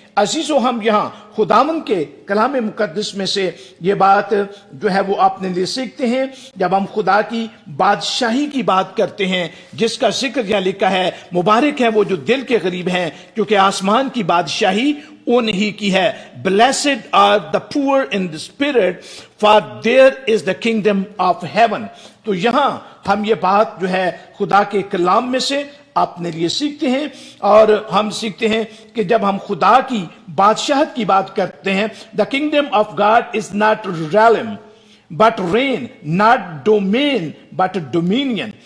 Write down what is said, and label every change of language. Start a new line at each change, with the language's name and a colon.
Urdu: عزیزو, ہم یہاں خداوند کے کلام مقدس میں سے یہ بات جو ہے وہ اپنے لیے سیکھتے ہیں جب ہم خدا کی بادشاہی کی بات کرتے ہیں, جس کا ذکر یہاں لکھا ہے مبارک ہے وہ جو دل کے غریب ہیں کیونکہ آسمان کی بادشاہی انہی کی ہے.
English: blessed are the poor in the spirit for there is the kingdom of heaven.
Urdu: تو یہاں ہم یہ بات جو ہے خدا کے کلام میں سے اپنے لیے سیکھتے ہیں, اور ہم سیکھتے ہیں کہ جب ہم خدا کی بادشاہت کی بات کرتے ہیں,
English: the kingdom of God is not realm but reign, not domain but dominion.